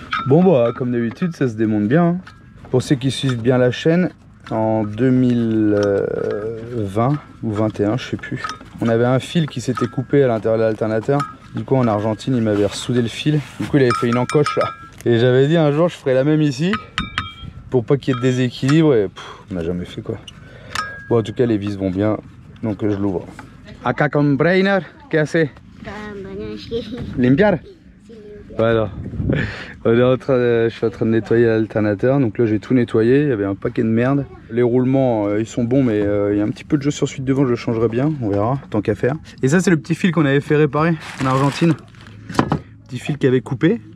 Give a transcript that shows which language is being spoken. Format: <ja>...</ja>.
<fr>Bon, bah, comme d'habitude, ça se démonte bien. Hein. Pour ceux qui suivent bien la chaîne, en 2020 ou 21, je sais plus. On avait un fil qui s'était coupé à l'intérieur de l'alternateur. Du coup, en Argentine, il m'avait ressoudé le fil. Du coup, il avait fait une encoche là. Et j'avais dit un jour, je ferais la même ici pour pas qu'il y ait de déséquilibre. Et on n'a jamais fait quoi. Bon, en tout cas, les vis vont bien. Donc, je l'ouvre.</fr> <es>Acá con Brainer, ¿qué hace? Limpiar?</es> <fr>Voilà. Je suis en train de nettoyer l'alternateur. Donc là j'ai tout nettoyé. Il y avait un paquet de merde. Les roulements ils sont bons, mais il y a un petit peu de jeu sur suite devant. Je le changerai bien. On verra, tant qu'à faire. Et ça c'est le petit fil qu'on avait fait réparer en Argentine. Petit fil qui avait coupé.</fr>